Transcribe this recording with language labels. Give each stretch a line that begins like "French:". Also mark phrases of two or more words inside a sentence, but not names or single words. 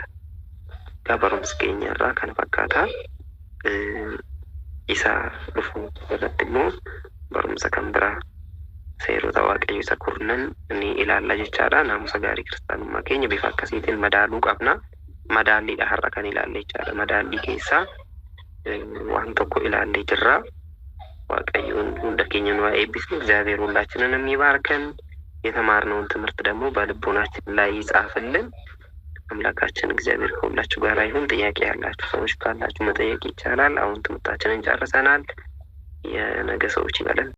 Oromo: Barumsa keenya irraa kana fakkaataa. Isa dhufu irratti immoo barumsa kan biraa seerota Waaqayyo isa kurnan ni ilaalla jechaadha. Naamusa gaarii kiristaanummaa keenya bifa akkasiitiin madaaluu qabna. Madaalliidha har'a kan ilaalle jechaadha. Madaallii keessaa waan tokko ilaallee jirra. Waaqayyoon hundakeenyaan eebbisu
Amharic: እግዚአብሔር ሁላችንንም ይባርከን። የተማርነውን ትምህርት ደግሞ በልቦናችን ላይ ይጻፍልን። አምላካችን እግዚአብሔር ከሁላችሁ ጋር ይሁን። ጥያቄ ያላችሁ ሰዎች ካላችሁ መጠየቅ ይቻላል። አሁን ትምህርታችንን ጨርሰናል። የነገ ሰዎች ይበለን።